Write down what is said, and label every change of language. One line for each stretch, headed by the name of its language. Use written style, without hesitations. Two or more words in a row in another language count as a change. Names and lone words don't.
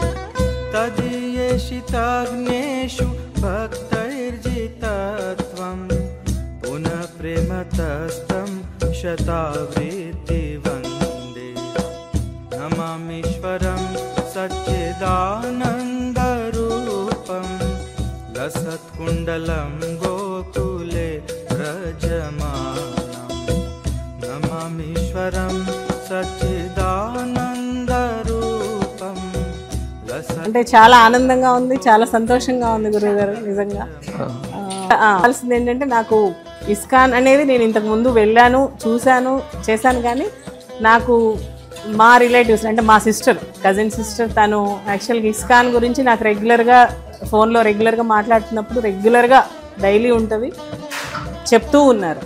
Sanskrit: तदीयेषिताग्नेषु भक्तैर्जितत्वं पुनः प्रेमतस्तं शतावृत्ति वन्दे नमामीश्वरं सच्चिदानन्दरूपं लसत्कुण्डलं गोकुले व्रजमानम् नमामीश्वरं सच्चिदानन्दरूपं
Telugu: అంటే చాలా ఆనందంగా ఉంది, చాలా సంతోషంగా ఉంది గురువుగారు. నిజంగా కావాల్సింది ఏంటంటే, నాకు ఇస్కాన్ అనేది నేను ఇంతకు ముందు వెళ్ళాను, చూశాను, చేశాను. కానీ నాకు మా రిలేటివ్స్ అంటే మా సిస్టర్,
English: cousin sister,
Telugu: తను యాక్చువల్గా ఇస్కాన్ గురించి నాకు రెగ్యులర్గా ఫోన్లో రెగ్యులర్గా మాట్లాడుతున్నప్పుడు రెగ్యులర్గా డైలీ ఉంటుంది చెప్తూ ఉన్నారు.